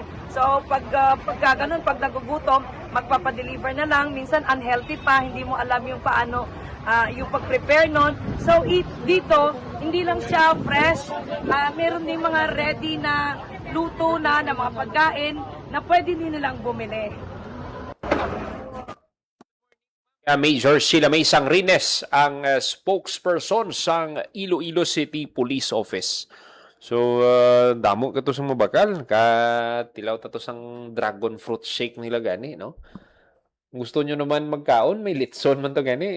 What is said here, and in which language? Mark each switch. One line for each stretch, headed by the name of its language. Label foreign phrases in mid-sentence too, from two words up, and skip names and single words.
Filipino: So pag ganun, pag nagugutom, magpapadeliver na lang. Minsan unhealthy pa, hindi mo alam yung paano yung pag-prepare nun. So dito, hindi lang siya fresh. Meron din mga ready na luto na mga pagkain na pwede din nilang bumili.
Hiligaynon: Major Sheila May Sangrines, ang spokesperson sang Iloilo City Police Office. So, damo ka to sa mabakal. Tilaw ta to sang
English: dragon fruit shake
Hiligaynon: nila gani, no? Gusto nyo naman magkaon, may litson man to gani.